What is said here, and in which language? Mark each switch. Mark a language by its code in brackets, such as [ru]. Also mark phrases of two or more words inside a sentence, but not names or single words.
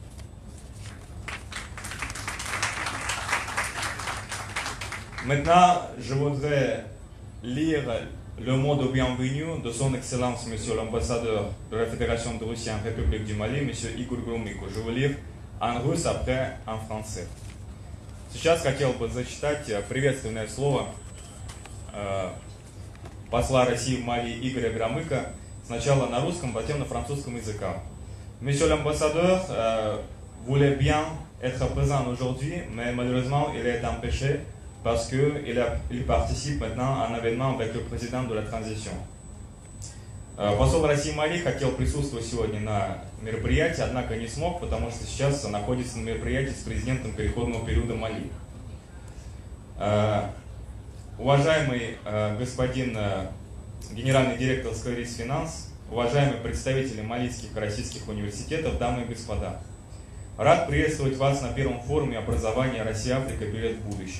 [fr] Maintenant, je voudrais lire le mot de bienvenue de son Excellence, Monsieur l'ambassadeur de la Fédération de Russie en République du Mali, Monsieur Игорь Громыко. Je vais lire en russe, après en français. [ru] Сейчас хотел бы зачитать приветственное слово посла России в Мали Игоря Громыка, сначала на русском, затем на французском языках. [fr] Monsieur l'ambassadeur voulait bien être présent aujourd'hui, mais malheureusement il est empêché parce qu'il participe maintenant à un événement avec le président de la transition. [ru] Посол России Мали хотел присутствовать сегодня на мероприятии, однако не смог, потому что сейчас находится на мероприятии с президентом переходного периода Мали. Уважаемый господин генеральный директор Скорис Финанс, уважаемые представители малийских и российских университетов, дамы и господа, рад приветствовать вас на первом форуме образования Россия-Африка «Билет в будущее».